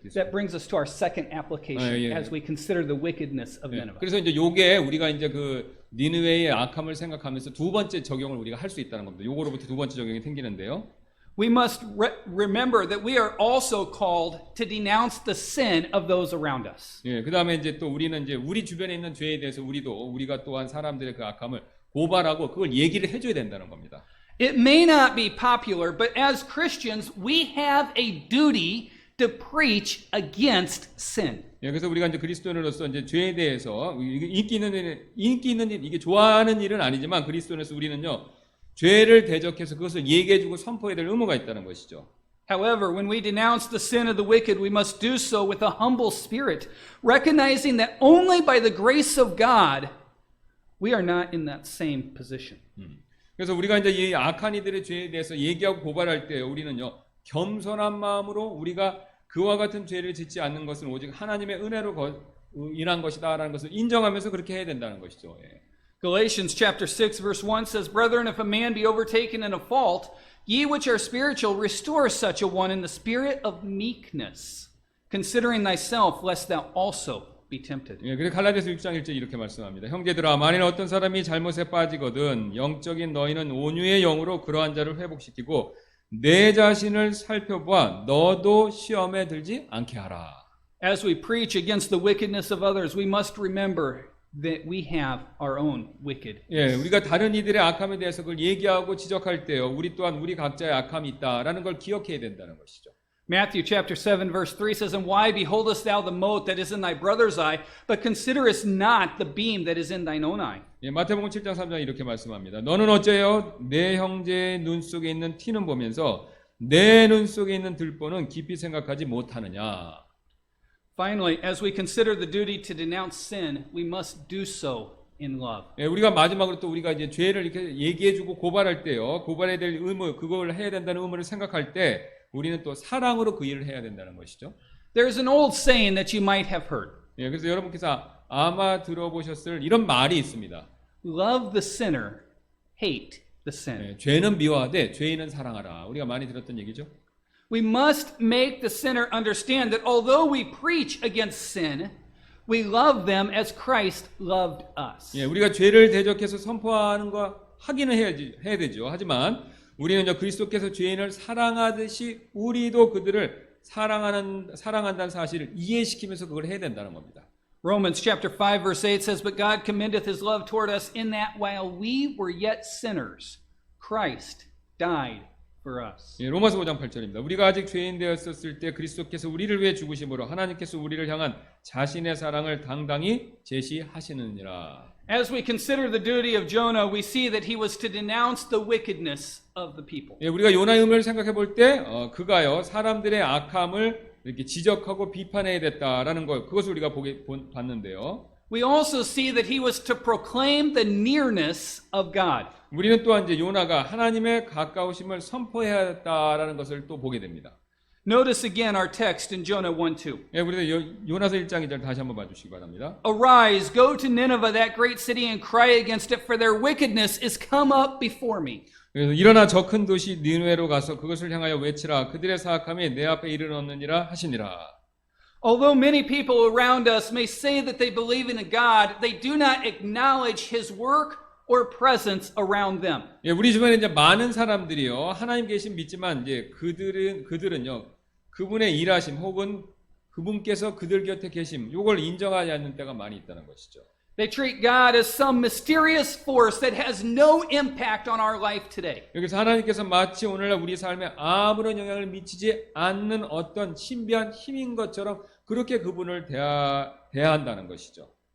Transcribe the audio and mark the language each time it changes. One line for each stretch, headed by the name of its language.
English: That brings us to our second application as we consider the wickedness of Nineveh.
Korean: 그래서 이제 요게 우리가 이제 그 니느웨의 악함을 생각하면서 두 번째 적용을 우리가 할 수 있다는 겁니다. 요거로부터 두 번째 적용이 생기는데요.
English: We must remember that we are also called to denounce the sin of those around us.
Korean: 예, 그다음에 이제 또 우리는 이제 우리 주변에 있는 죄에 대해서 우리가 또한 사람들의 그 악함을 고발하고 그걸 얘기를 해줘야 된다는 겁니다.
English: It may not be popular, but as Christians, we have a duty to preach against sin.
Korean: 예, 그래서 우리가 이제 그리스도인으로서 이제 죄에 대해서 인기 있는 일, 이게 좋아하는 일은 아니지만 그리스도인으로서 우리는요 죄를 대적해서 그것을 얘기해주고 선포해야 될 의무가 있다는 것이죠.
English: However, when we denounce the sin of the wicked, we must do so with a humble spirit, recognizing that only by the grace of God we are not in that same position.
Korean: 그래서 우리가 이제 이 악한 이들의 죄에 대해서 얘기하고 고발할 때 우리는요 겸손한 마음으로 우리가 그와 같은 죄를 짓지 않는 것은 오직 하나님의 은혜로 인한 것이다라는 것을 인정하면서 그렇게 해야 된다는 것이죠. 예.
English: Galatians chapter 6 verse 1 says, Brethren, if a man be overtaken in a fault, ye which are spiritual, restore such a one in the spirit of meekness, considering thyself, lest thou also be tempted.
Korean: 예, 그래서 갈라디아서 6장 1절 이렇게 말씀합니다. 형제들아, 만일 어떤 사람이 잘못에 빠지거든 영적인 너희는 온유의 영으로 그러한 자를 회복시키고 내 자신을 살펴보아 너도 시험에 들지 않게 하라.
English: As we preach against the wickedness of others, we must remember that we have our own wicked.
Korean: 예, 우리가 다른 이들의 악함에 대해서 그걸 얘기하고 지적할 때요, 우리 또한 우리 각자의 악함이 있다라는 걸 기억해야 된다는 것이죠.
English: Matthew chapter 7 verse 3 says, And why beholdest thou the mote that is in thy brother's eye, but considerest not the beam that is in thine own eye?
Korean: 예, 마태복음 7장 3장 이렇게 말씀합니다. 너는 어째요 내 형제의 눈 속에 있는 티는 보면서 내 눈 속에 있는 들보는 깊이 생각하지 못하느냐.
English: Finally, as we consider the duty to denounce sin, we must do so in love.
Korean: 예, 우리가 마지막으로 또 우리가 이제 죄를 이렇게 얘기해주고 고발할 때요, 고발해야 될 의무, 그걸 해야 된다는 의무를 생각할 때 우리는 또 사랑으로 그 일을 해야 된다는 것이죠.
English: There's an old saying that you might have heard.
Korean: 예, 그래서 여러분께서 아마 들어보셨을 이런 말이 있습니다.
English: Love the sinner, hate the sin.
Korean: 예, 죄는 미워하되 죄인은 사랑하라. 우리가 많이 들었던 얘기죠.
English: We must make the sinner understand that although we preach against sin, we love them as Christ loved us.
Korean: 예, 우리가 죄를 대적해서 선포하는 거 하기는 해야 되죠. 하지만 우리는 그리스도께서 죄인을 사랑하듯이 우리도 그들을 사랑한다는 사실을 이해시키면서 그걸 해야 된다는 겁니다.
English: Romans chapter 5 verse 8 says, But God commendeth his love toward us in that while we were yet sinners, Christ died for us.
Korean: 예, 로마서 5장 8절입니다. 우리가 아직 죄인 되었었을 때 그리스도께서 우리를 위해 죽으심으로 하나님께서 우리를 향한 자신의 사랑을 당당히 제시하시느니라.
English: As we consider the duty of Jonah, we see that he was to denounce the wickedness of the people.
Korean: 예, 우리가 요나의 의미를 생각해 볼 때 그가요 사람들의 악함을 이렇게 지적하고 비판해야 됐다라는 것, 그것을 우리가 봤는데요.
English: We also see that he was to proclaim the nearness of God.
Korean: 우리는 또한 이제 요나가 하나님의 가까우심을 선포해야 했다라는 것을 또 보게 됩니다.
English: Notice again our text in Jonah 1:2.
Korean: 예, 우리가 요나서 1장 2절 다시 한번 봐주시기 바랍니다.
English: Arise, go to Nineveh, that great city, and cry against it, for their wickedness is come up before me.
Korean: 그래서 일어나 저 큰 도시 니느웨로 가서 그것을 향하여 외치라. 그들의 사악함이 내 앞에 이르렀느니라 하시니라.
English: Although many people around us may say that they believe in a God, they do not acknowledge his work or presence around them.
Korean: 예, 우리 주변에 이제 많은 사람들이요 하나님 계신 믿지만 이제 그들은요 그분의 일하심 혹은 그분께서 그들 곁에 계심 요걸 인정하지 않는 때가 많이 있다는 것이죠.
English: They treat God as some mysterious force that has no impact on our life today.
Korean: 여기서 하나님께서 마치 오늘날 우리 삶에 아무런 영향을 미치지 않는 어떤 신비한 힘인 것처럼 그렇게 그분을 대한다는 것이죠.